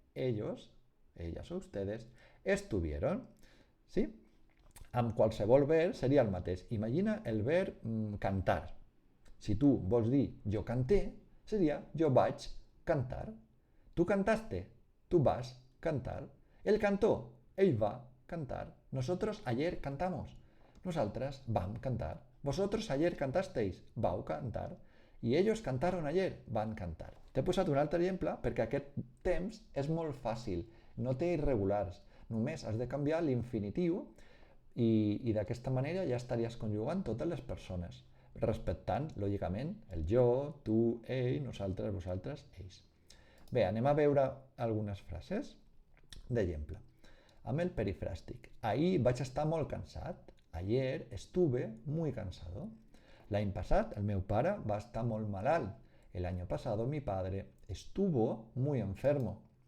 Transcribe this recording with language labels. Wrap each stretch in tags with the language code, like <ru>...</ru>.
<es>Ellos, ellas o ustedes estuvieron. ¿Sí?</es> <ca>Amb qualsevol verb seria el mateix. Imagina el verb cantar. Si tu vols dir jo canté, seria jo vaig cantar.</ca> <es>Tu cantaste,</es> <ca>tu vas cantar.</ca> <es>Él cantó,</es> <ca>ell va cantar.</ca> <es>Nosotros ayer cantamos.</es> <ca>Nosaltres vam cantar.</ca> <es>Vosotros ayer cantasteis,</es> <ca>vau cantar.</ca> <es>I ellos cantaron ayer,</es> <ca>van cantar. T'he posat un altre exemple perquè aquest temps és molt fàcil, no té irregulars. Només has de canviar l'infinitiu i d'aquesta manera ja estaries conjugant totes les persones, respectant, lògicament, el jo, tu, ell, nosaltres, vosaltres, ells. Bé, anem a veure algunes frases d'exemple. Amb el perifràstic. Ahir vaig estar molt cansat.</ca> <es>Ayer estuve muy cansado.</es> <ca>L'any passat el meu pare va estar molt malalt.</ca> <es>El año pasado mi padre estuvo muy enfermo.</es>